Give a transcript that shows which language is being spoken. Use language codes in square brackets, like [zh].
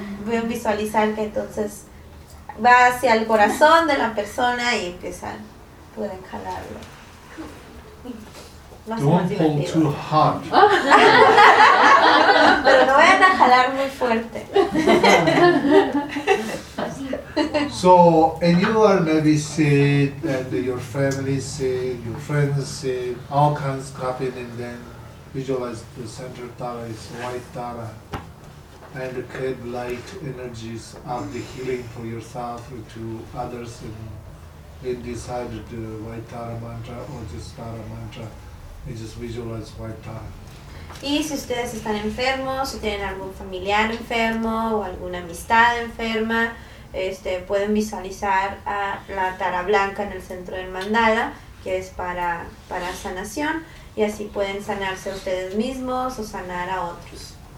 [es] Pueden visualizar que entonces va hacia el corazón de la persona y empiezan, pueden jalarlo. [en] Don't pull too hard. [es] Pero no vayan a jalar muy fuerte. [en] So, and you are maybe sick, and your family sick, your friends sick, all kinds of coughing, and then visualize the center tara is white tara, and create light energies of the healing for yourself or to others, and decide the white tara mantra or just tara mantra. [es] Y [en] just visualize white tara. [es] Y si ustedes están enfermos, si tienen algún familiar enfermo o alguna amistad enferma, pueden visualizar a la tara blanca en el centro del mandala, que es para sanación, y así pueden sanarse ustedes mismos o sanar a otros.